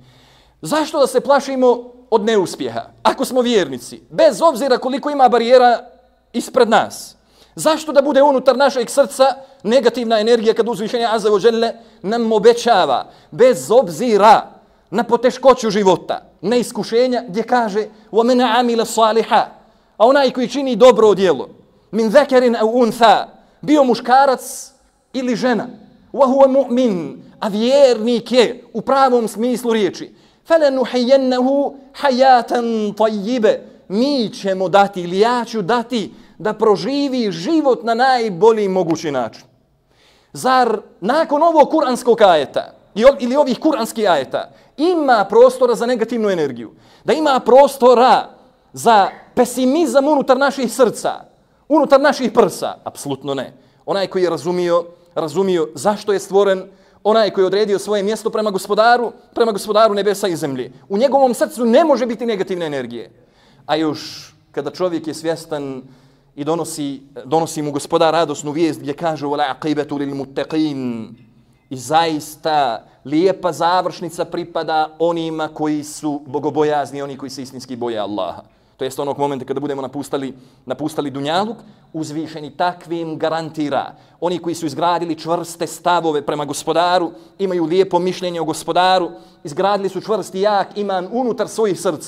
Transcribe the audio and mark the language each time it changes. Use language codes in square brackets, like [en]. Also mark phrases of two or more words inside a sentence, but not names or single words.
[bs] Zašto da se plašimo od neuspjeha? Ako smo vjernici, bez obzira koliko ima barijera ispred nas, zašto da bude unutar našeg srca negativna energija kad uzvišenje [ar] عز وجل [bs] nam obećava, bez obzira na poteškoću života, na iskušenja, gdje kaže [ar] وَمَنَ عَمِلَ صَالِحًا, [bs] a onaj koji čini dobro djelo, [ar] من ذكر أو أنثى, [bs] bio muškarac ili žena, [ar] وَهُوَ مُؤْمِن, [bs] a vjernik je u pravom smislu riječi, [ar] فَلَنُحِيَنَّهُ حَيَاتًا طَيِّبَ, [bs] mi ćemo dati ili ja ću dati da proživi život na najbolji mogući način. Zar nakon ovog kuranskog ajeta ili ovih kuranskih ajeta ima prostora za negativnu energiju? Da ima prostora za pesimizam unutar naših srca, unutar naših prsa? Apsolutno ne. Onaj koji je razumio zašto je stvoren, onaj koji je odredio svoje mjesto prema Gospodaru nebesa i zemlje, u njegovom srcu ne može biti negativne energije. A još kada čovjek je svjestan i donosi mu Gospodar radosnu vijest gdje kaže [ar] وَلَعْقِبَةُ لِلْمُتَّقِينَ, [bs] i zaista lijepa završnica pripada onima koji su bogobojazni, oni koji se istinski boje Allaha. To jest onog momenta kada budemo napustali dunjaluk, uzvišeni takvim garantira. Oni koji su izgradili čvrste stavove prema Gospodaru, imaju lijepo mišljenje o Gospodaru, izgradili su čvrst i jak iman unutar svojih srca.